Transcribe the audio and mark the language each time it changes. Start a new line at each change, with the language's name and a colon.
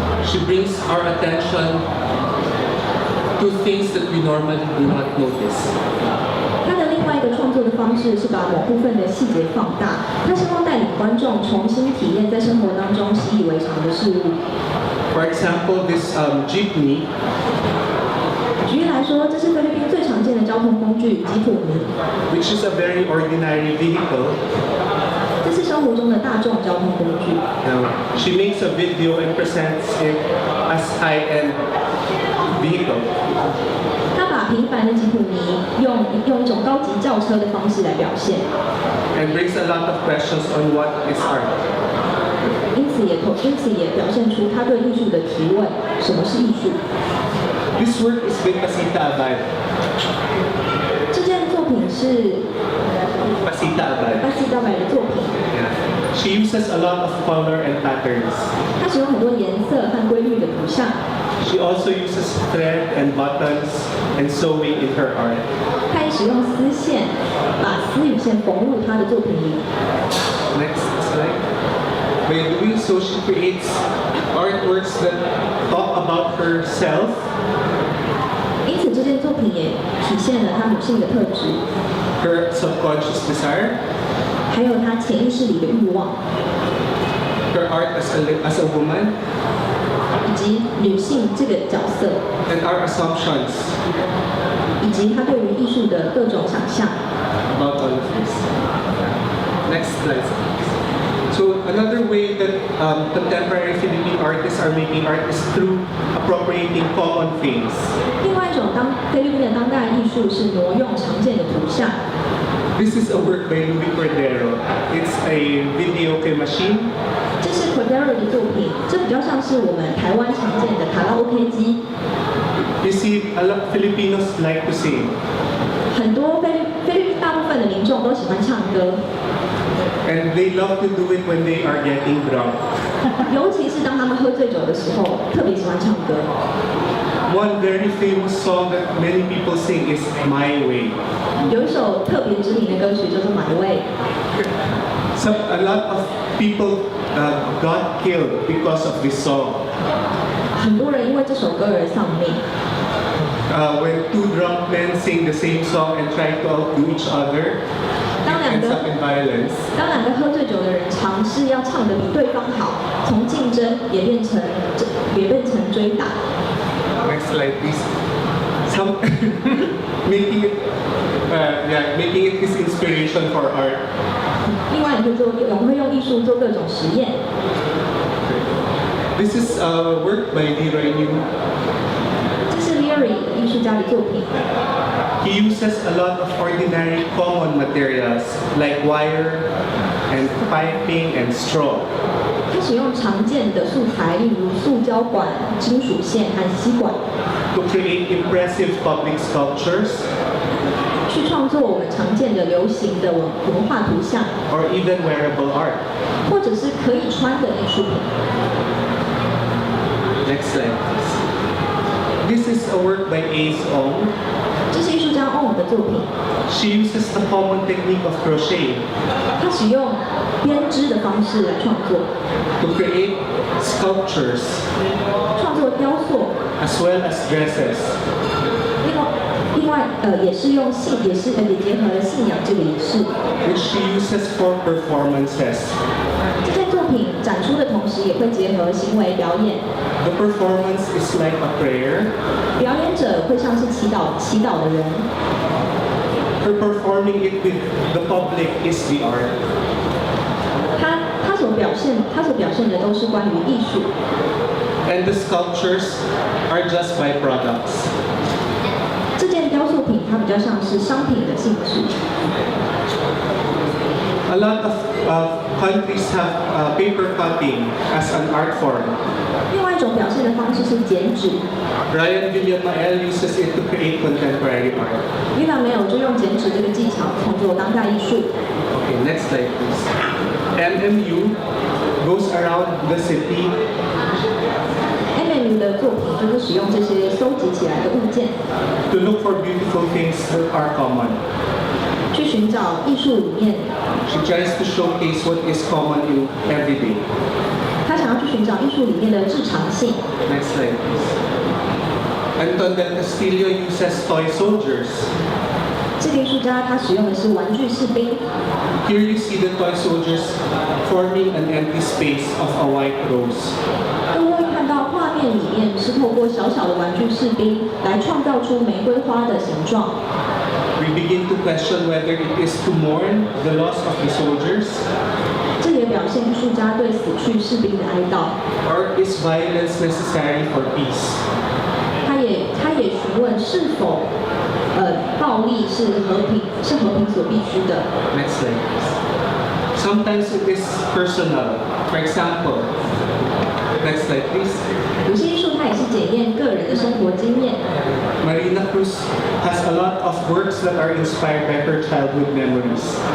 English: She brings our attention to things that we normally do not notice.
Chinese: 他的另外一个创作的方式是把某部分的细节放大，他希望带领观众重新体验在生活当中习以为常的事物。
English: For example, this jeepney.
Chinese: 举例来说，这是菲律宾最常见的交通工具吉普尼，
English: Which is a very ordinary vehicle.
Chinese: 这是生活中的大众交通工具。
English: She makes a video and presents it as high-end vehicle.
Chinese: 他把平凡的吉普尼用一种高级轿车的方式来表现，
English: And brings a lot of questions on what is art.
Chinese: 因此也表现出他对艺术的提问：什么是艺术？
English: This work is by Pasita Abad.
Chinese: 这件作品是
English: Pasita Abad.
Chinese: 巴西大白的作品，
English: Yeah. She uses a lot of color and patterns.
Chinese: 它使用很多颜色和规律的图像。
English: She also uses thread and buttons and sewing in her art.
Chinese: 他也使用丝线，把丝与线缝入他的作品里。
English: Next slide. By doing so, she creates artworks that talk about herself.
Chinese: 因此，这件作品也体现了她女性的特质，
English: Her subconscious desire,
Chinese: 还有她潜意识里的欲望，
English: her art as a woman,
Chinese: 以及女性这个角色，
English: and our assumptions
Chinese: 以及她对于艺术的各种想象。
English: about all of this. Next slide. So another way that contemporary Philippine artists are making art is through appropriating common things.
Chinese: 另外一种菲律宾的当代艺术是挪用常见的图像。
English: This is a work by Louis Cordero. It's a video game machine.
Chinese: 这是 Curator 的作品，这比较像是我们台湾常见的卡拉 OK 机。
English: You see, a lot of Filipinos like to sing.
Chinese: 很多菲律宾大部分的民众都喜欢唱歌，
English: And they love to do it when they are getting drunk.
Chinese: 尤其是当他们喝醉酒的时候，特别喜欢唱歌。
English: One very famous song that many people sing is My Way.
Chinese: 有一首特别知名的歌曲叫做《My Way》，
English: A lot of people got killed because of this song.
Chinese: 很多人因为这首歌而丧命。
English: When two drunk men sing the same song and try to outdo each other, it ends up in violence.
Chinese: 当两个喝醉酒的人尝试要唱得比对方好，从竞争也变成追打。
English: Next slide, please. Making it his inspiration for art.
Chinese: 另外，我们会用艺术做各种实验。
English: This is work by Leroy New.
Chinese: 这是 Library 艺术家的作品。
English: He uses a lot of ordinary common materials like wire and piping and straw.
Chinese: 他使用常见的素材，例如塑胶管、金属线和吸管，
English: To create impressive public sculptures
Chinese: 去创作我们常见的流行的文化图像，
English: or even wearable art.
Chinese: 或者是可以穿的艺术品。
English: Next slide, please. This is a work by Ong.
Chinese: 这是艺术家欧的作品，
English: She uses the common technique of crochet
Chinese: 他使用编织的方式来创作，
English: to create sculptures
Chinese: 创作雕塑。
English: as well as dresses.
Chinese: 另外，也结合了信仰这个仪式。
English: Which she uses for performances.
Chinese: 这件作品展出的同时，也会结合行为表演。
English: The performance is like a prayer.
Chinese: 表演者会像是祈祷的人。
English: Her performing it with the public is the art.
Chinese: 他所表现的都是关于艺术。
English: And the sculptures are just byproducts.
Chinese: 这件雕塑品它比较像是商品的性质。
English: A lot of countries have paper cutting as an art form.
Chinese: 另外一种表现的方式是剪纸。
English: Ryan Villamael uses it to create contemporary art.
Chinese: 伊朗没有就用剪纸这个技巧创作当代艺术。
English: Okay, next slide please. MMU goes around the city
Chinese: MMU 的作品就是使用这些收集起来的物件，
English: to look for beautiful things that are common.
Chinese: 去寻找找艺术里面，
English: She tries to showcase what is common in everyday.
Chinese: 他想要去寻找艺术里面的日常性。
English: Next slide, please. Anton del Castillo uses toy soldiers.
Chinese: 这个艺术家他使用的是玩具士兵。
English: Here you see the toy soldiers forming an empty space of a white rose.
Chinese: 各位看到画面里面是透过小小的玩具士兵来创造出玫瑰花的形状。
English: We begin to question whether it is to mourn the loss of the soldiers,
Chinese: 这也表现艺术家对死去士兵的哀悼。
English: or is violence necessary for peace?
Chinese: 他也询问是否暴力是和平所必须的。
English: Next slide, please. Sometimes it is personal. For example, next slide, please.
Chinese: 有些艺术它也是检验个人的生活经验。
English: Marina Cruz has a lot of works that are inspired by her childhood memories.